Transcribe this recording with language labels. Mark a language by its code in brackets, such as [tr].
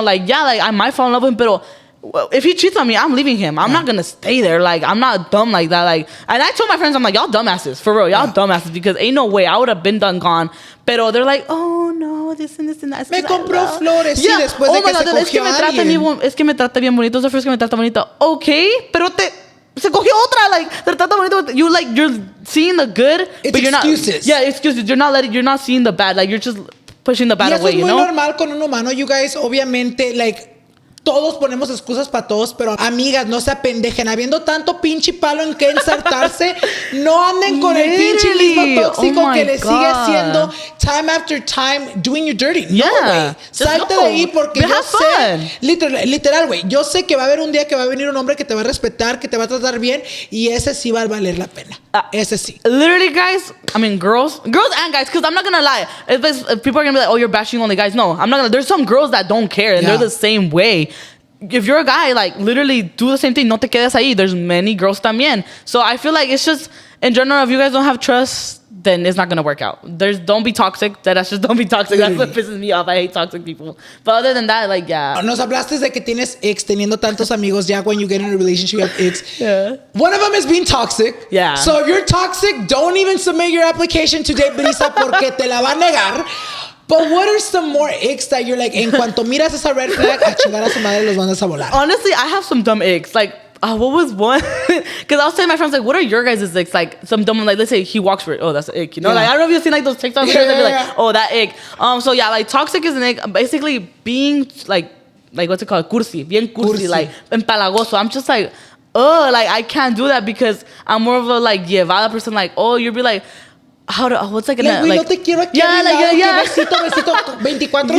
[en] Like, yeah, like, I might fall in love with him, [es] pero [en] if he cheats on me, I'm leaving him. I'm not gonna stay there. Like, I'm not dumb like that. Like, and I told my friends, I'm like, y'all dumbasses, for real, y'all dumbasses, because ain't no way I would have been done gone. [es] Pero [en] they're like, oh no, this and that. [es] Me compró flores, sí, después de que se cogió a alguien. Es que me trata bien bonito. Es la [en] first [es] que me trata bonito. Okay, pero se cogió otra. Like, te trata bonito. [en] You're seeing the good, it's but you're excuses. not. Yeah, excuses. You're not seeing the bad. Like, you're just pushing the bad away. [es] Y eso es muy normal con un humano, [en] you guys. [es] Obviamente, like, todos ponemos excusas para todos, pero amigas, no se apendejen. Habiendo tanto pinche palo en que ensartarse, no anden con el pinche mismo tóxico que le sigue haciendo [en] time after time doing you dirty. Yeah. [es] No, güey. Salte de ahí porque yo sé, literal, güey, yo sé que va a haber un día que va a venir un hombre que te va a respetar, que te va a tratar bien, y ese sí va a valer la pena. Ese sí. [en] Literally, guys, I mean, girls and guys, because I'm not gonna lie. If people are gonna be like, oh, you're bashing only guys. No, I'm not gonna. There's some girls that don't care, and they're the same way. If you're a guy, like, literally do the same thing. [es] No te quedes ahí. [en] There's many girls [es] también. [en] So I feel like it's just, in general, if you guys don't have trust, then it's not gonna work out. Don't be toxic. That's just don't be toxic. That's what pisses me off. I hate toxic people. But other than that, like, yeah. [es] Nos hablaste de que tienes ex teniendo tantos amigos. [en] Ya when you get in a relationship, you have ex. Yeah. One of them is being toxic. Yeah. So if you're toxic, don't even submit your application to date Brissa [es] porque te la va a negar. [en] But what are some more icks that you're like, [es] en cuanto miras esa red flag, a chingar a su madre los mandas a volar? [en] Honestly, I have some dumb icks. Like, what was one? Because I was telling my friends, like, what are your guys' icks? Like, some dumb one, like, let's say he walks for it. Oh, that's an ick. You know, like, I don't know if you've seen, like, those TikTok videos that be like, oh, that ick. So, yeah, like, toxic is an ick. Basically, being, like, what's it called? [es] Cursi. Bien cursi. [en] Like, [es] empalagoso. [en] I'm just like, oh, like, I can't do that because I'm more of a, like, [es] llevada [en] person. Like, oh, you'll be like, what's like, [es] like, no te quiero aquí besito 24/7.